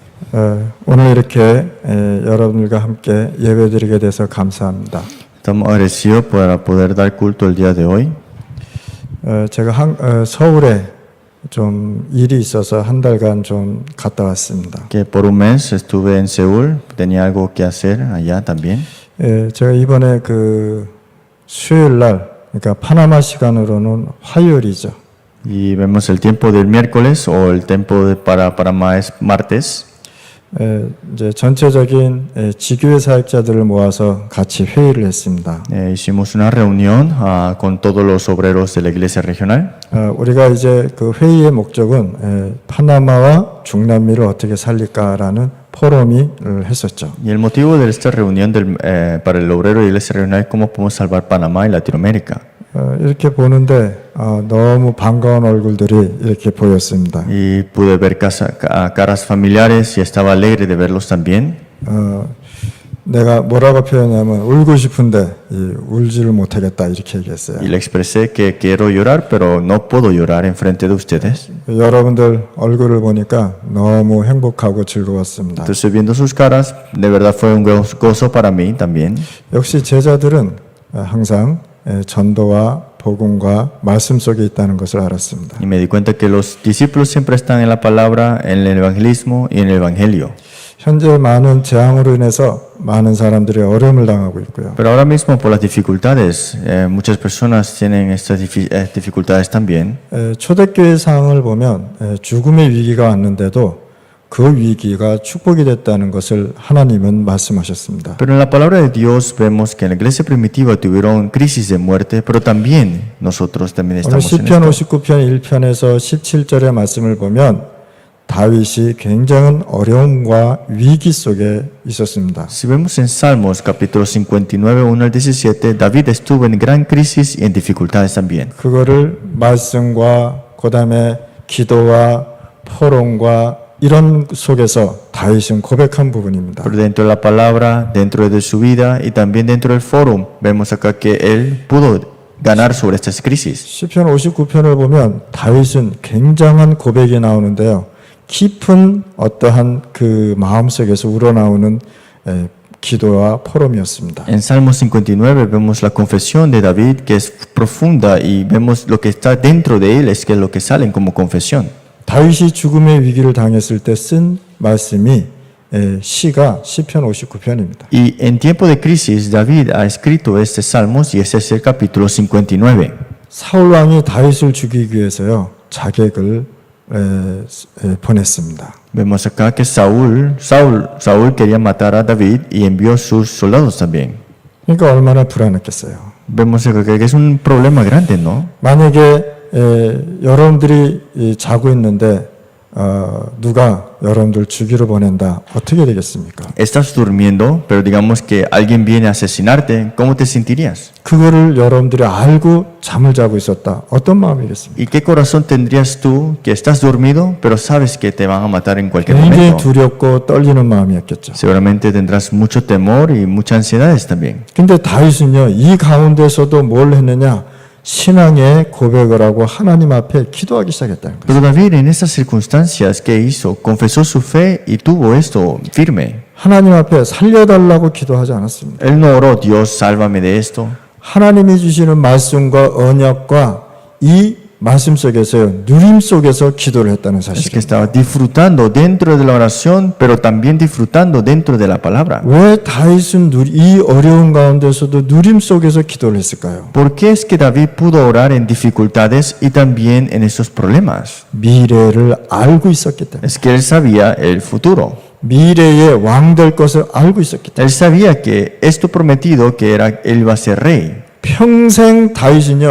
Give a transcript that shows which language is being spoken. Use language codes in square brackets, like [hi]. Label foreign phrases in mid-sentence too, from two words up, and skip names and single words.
[ko] 오늘 이렇게 여러분들과 함께 예배드리게 돼서 감사합니다. [es] Estamos agradecidos por poder dar culto el día de hoy. [ko] 제가 서울에 좀 일이 있어서 한 달간 좀 갔다 왔습니다. [es] Que por un mes estuve en Seúl, tenía algo que hacer allá también. [ko] 제가 이번에 그 수요일 날, 그러니까 파나마 시간으로는 화요일이죠. [es] Y vemos el tiempo del miércoles o el tiempo para Panamá es martes. [ko] 이제 전체적인 지교회 사역자들을 모아서 같이 회의를 했습니다. [es] Hicimos una reunión con todos los obreros de la iglesia regional. [ko] 우리가 이제 그 회의의 목적은 파나마와 중남미를 어떻게 살릴까라는 포럼을 했었죠. [es] Y el motivo de esta reunión para el obrero de la iglesia regional es cómo podemos salvar Panamá y Latinoamérica. [ko] 이렇게 보는데 너무 반가운 얼굴들이 이렇게 보였습니다. [es] Y pude ver caras familiares y estaba alegre de verlos también. [ko] 내가 뭐라고 표현하면 울고 싶은데 울지를 못하겠다 이렇게 얘기했어요. [es] Y le expresé que quiero llorar, pero no puedo llorar enfrente de ustedes. [ko] 여러분들 얼굴을 보니까 너무 행복하고 즐거웠습니다. [es] Entonces viendo sus caras, de verdad fue un gozo para mí también. [ko] 역시 제자들은 항상 전도와 복음과 말씀 속에 있다는 것을 알았습니다. [es] Y me di cuenta que los discípulos siempre están en la palabra, en el evangelismo y en el evangelio. [ko] 현재 많은 재앙으로 인해서 많은 사람들이 어려움을 당하고 있고요. [es] Pero ahora mismo por las dificultades, muchas personas tienen estas dificultades también. [ko] 초대교회 상황을 보면 죽음의 위기가 왔는데도 그 위기가 축복이 됐다는 것을 하나님은 말씀하셨습니다. [es] Pero en la palabra de Dios vemos que en la iglesia primitiva tuvieron crisis de muerte, pero también nosotros también [ko] 오늘 [es] estamos en [ko] 시편 [es] esto. [ko] 59편 1편에서 17절의 말씀을 보면 다윗이 굉장한 어려움과 위기 속에 있었습니다. [es] Si vemos en Salmos capítulo 59, 1 al 17, David estuvo en gran crisis y en dificultades también. [ko] 그거를 말씀과 그다음에 기도와 포럼과 이런 속에서 다윗은 고백한 부분입니다. [es] Pero dentro de la palabra, dentro de su vida y también dentro del foro, vemos acá que él pudo ganar sobre estas crisis. [ko] 시편 59편을 보면 다윗은 굉장한 고백이 나오는데요. 깊은 어떠한 그 마음속에서 우러나오는 기도와 포럼이었습니다. [es] En Salmo 59 vemos la confesión de David que es profunda y vemos lo que está dentro de él es que es lo que salen como confesión. [ko] 다윗이 죽음의 위기를 당했을 때 쓴 말씀이 시가 시편 59편입니다. [es] Y en tiempo de crisis David ha escrito este Salmos y ese es el capítulo 59. [ko] 사울 왕이 다윗을 죽이기 위해서요 자객을 보냈습니다. [es] Vemos acá que Saúl quería matar a David y envió sus soldados también. [ko] 그러니까 얼마나 불안했겠어요. [es] Vemos acá que es un problema grande, ¿no? [ko] 만약에 여러분들이 자고 있는데 누가 여러분들 죽이러 보낸다. 어떻게 되겠습니까? [es] Estás durmiendo, pero digamos que alguien viene a asesinarte, ¿cómo te sentirías? [ko] 그거를 여러분들이 알고 잠을 자고 있었다. 어떤 마음이겠습니까? [es] ¿Y qué corazón tendrías tú que estás dormido, pero sabes que te van a matar en cualquier [ko] 굉장히 [es] momento? [ko] 두렵고 떨리는 마음이었겠죠. [es] Seguramente tendrás mucho temor y muchas ansiedades también. [ko] 근데 다윗은요. 이 가운데서도 뭘 했느냐? 신앙의 고백을 하고 하나님 앞에 기도하기 시작했다는 거예요. [es] Pero David en esas circunstancias, ¿qué hizo? Confesó su fe y tuvo esto firme. [ko] 하나님 앞에 살려달라고 기도하지 않았습니다. [es] Él no oró, Dios, sálvame de esto. [ko] 하나님이 주시는 말씀과 언약과 이 말씀 속에서요. 누림 속에서 기도를 했다는 [es] Es que [ko] 사실입니다. [es] estaba disfrutando dentro de la oración, pero también disfrutando dentro de la palabra. [ko] 왜 다윗은 이 어려운 가운데서도 누림 속에서 기도를 했을까요? [es] ¿Por qué es que David pudo orar en dificultades y también en esos problemas? [ko] 미래를 알고 있었기 때문에. [es] Es que él sabía el futuro. [ko] 미래의 왕 될 것을 알고 있었기 때문에. [es] Él sabía que esto prometido, que era él iba a ser rey. [ko] 평생 다윗은요.